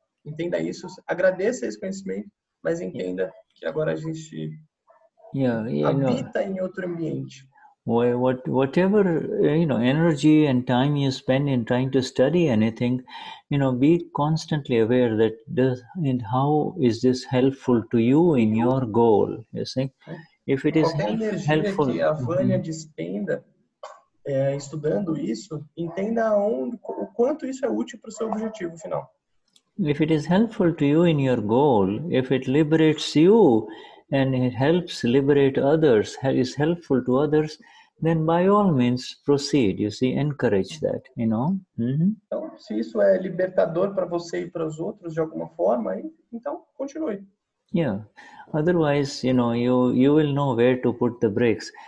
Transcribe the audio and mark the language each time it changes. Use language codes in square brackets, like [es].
[pt] Entenda isso, agradeça esse conhecimento, mas entenda que agora a gente habita em outro ambiente. [en] Whatever energy and time you spend in trying to study anything, be constantly aware that how is this helpful to you in your goal, you see. If it is helpful, [pt] que a Vânia despenda estudando isso, entenda o quanto isso é útil para o seu objetivo final. [en] If it is helpful to you in your goal, if it liberates you and it helps liberate others, is helpful to others, then by all means proceed, you see, encourage that, Então, [pt] se isso é libertador para você e para os outros de alguma forma, então continue. [en] Yeah. Otherwise, you know, you will know where to put the brakes.